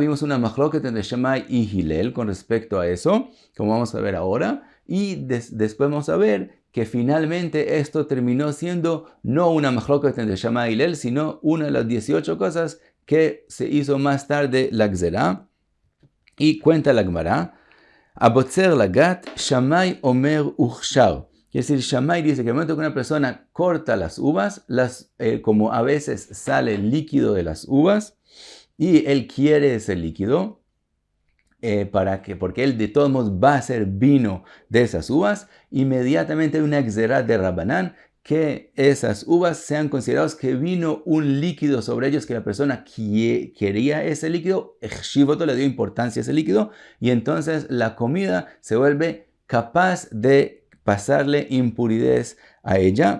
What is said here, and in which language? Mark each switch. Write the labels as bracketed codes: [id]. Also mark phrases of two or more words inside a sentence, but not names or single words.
[es] Vimos una machloket entre Shammai y Hillel con respecto a eso, como vamos a ver ahora. Y después vamos a ver que finalmente esto terminó siendo no una machloket entre Shammai y Hillel, sino una de las 18 cosas que se hizo más tarde la gzerá. Y cuenta la Gemara, [he] הבוצר לגת, שמאי אומר הוכשר. [es] Quiere decir, Shammai dice que el momento que una persona corta las uvas, como a veces sale líquido de las uvas, y él quiere ese líquido, porque él de todos modos va a hacer vino de esas uvas, inmediatamente hay una gzerá de Rabbanán, que esas uvas sean consideradas que vino un líquido sobre ellos, que la persona quería ese líquido, Shivoto le dio importancia a ese líquido, y entonces la comida se vuelve capaz de pasarle impuridad a ella.